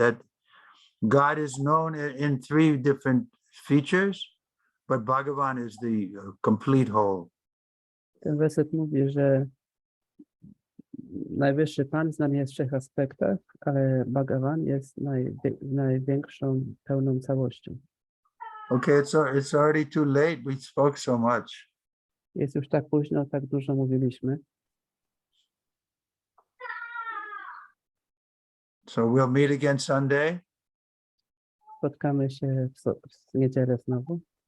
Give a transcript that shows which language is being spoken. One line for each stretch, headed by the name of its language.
English: That God is known in 3 different features, but Bhagavan is the complete whole.
Polish: Ten werset mówi, że najwyższy Pan znany jest w 3 aspektach, ale Bhagavan jest największą, pełną całością.
English: Okay, it's already too late. We spoke so much.
Polish: Jest już tak późno, tak dużo mówiliśmy.
English: So we'll meet again Sunday.
Polish: Spotkamy się w niedzielę znowu.